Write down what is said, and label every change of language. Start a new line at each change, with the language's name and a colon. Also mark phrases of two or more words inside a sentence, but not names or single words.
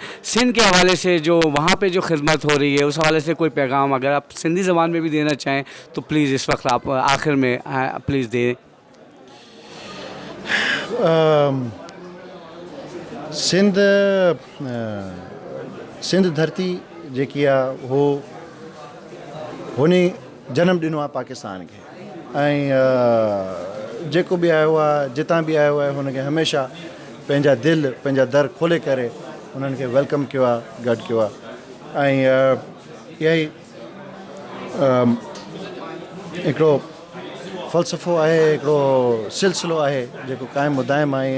Urdu: سندھ کے حوالے سے جو وہاں پہ جو خدمت ہو رہی ہے اس حوالے سے کوئی پیغام اگر آپ سندھی زبان میں بھی دینا چاہیں تو پلیز اس وقت آپ آخر میں پلیز دیں.
Sindhi: سندھ دھرتی जेकी आहे उहो हुन जनम ॾिनो आहे पाकिस्तान खे, ऐं जेको बि आयो आहे, जितां बि आयो आहे, हुनखे हमेशह पंहिंजा दिलि, पंहिंजा दर खोले करे उन्हनि खे वेलकम कयो आहे, गॾु कयो आहे. ऐं इहा ई हिकिड़ो फ़लसफ़ो आहे, हिकिड़ो सिलसिलो आहे जेको क़ाइमु मुदाइम आहे.